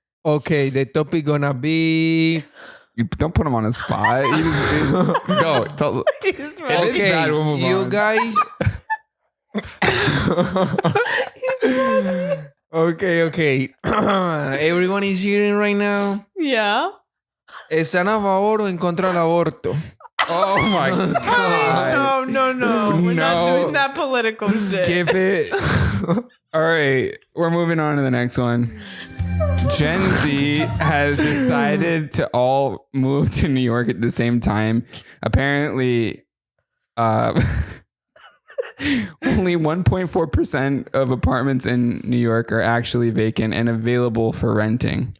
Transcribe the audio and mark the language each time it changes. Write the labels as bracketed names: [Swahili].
[English] Okay, the topic gonna be... You don't put him on a spot. Go. He just It is bad, we'll move you on. guys... Okay. Everyone is hearing right now. Yeah. [Spanish] ¿Están a favor o en contra del aborto? [English] Oh my God. No. We're not No. doing that political shit. Skip it. All right. We're moving on to the next one. Gen Z has decided to all move to New York at the same time. Apparently, only 1.4% of apartments in New York are actually vacant and available for renting.